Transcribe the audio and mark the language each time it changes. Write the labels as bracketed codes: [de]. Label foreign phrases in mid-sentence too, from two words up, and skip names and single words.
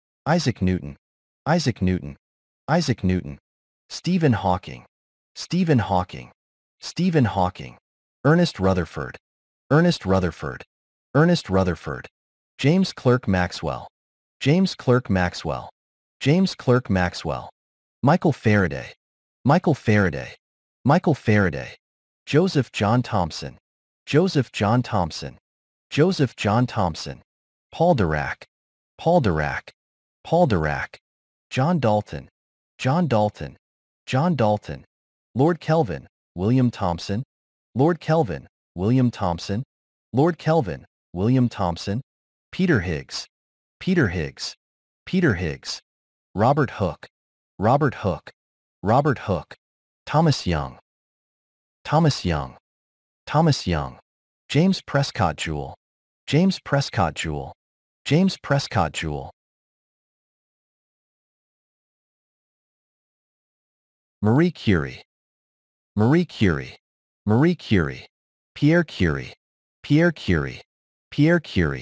[en] Isaac Newton, Isaac Newton, Isaac Newton. Stephen Hawking, Stephen Hawking, Stephen Hawking. Ernest Rutherford, Ernest Rutherford, Ernest Rutherford. James Clerk Maxwell, James Clerk Maxwell, James Clerk Maxwell. Michael Faraday, Michael Faraday, Michael Faraday. Joseph John Thomson, Joseph John Thomson, Joseph John Thomson. Paul Dirac, Paul Dirac, Paul Dirac. John Dalton, John Dalton, John Dalton. Lord Kelvin, William Thomson, Lord Kelvin, William Thomson, Lord Kelvin, William Thomson. Peter Higgs, Peter Higgs, Peter Higgs. Robert Hooke, Robert Hooke, Robert Hooke. Thomas Young, Thomas Young, Thomas Young. James Prescott Joule, James Prescott Joule, James Prescott Joule. Marie Curie, Marie Curie, Marie Curie. Pierre Curie, Pierre Curie, Pierre Curie.